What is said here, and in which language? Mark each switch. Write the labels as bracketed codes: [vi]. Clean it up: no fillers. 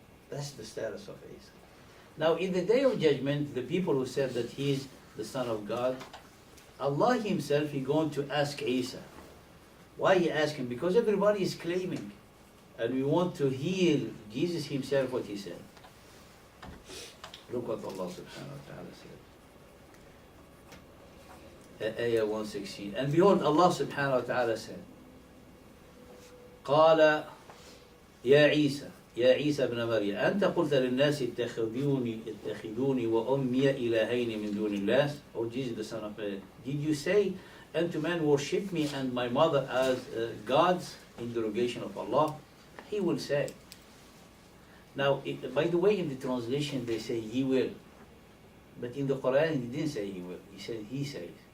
[en] That's the status of Isa. Now, in the day of judgment, the people who said that he is the Son of God, Allah Himself is going to ask Isa. Why He ask him? Because everybody is claiming, and we want to hear Jesus Himself what He said. Look what Allah Subhanahu wa Taala said. Ayah 116. And behold, Allah Subhanahu wa Taala said, [ar] قال يا عيسى ابن مريم أنت قلت للناس اتخذوني وأمي إلهين من دون الله. [en] O Jesus, the Son of Mary, did you say unto men, worship me and my mother as gods in derogation of Allah? He will say. Now, by the way, in the translation they say He will, but in the Quran He didn't say He will. He said He says.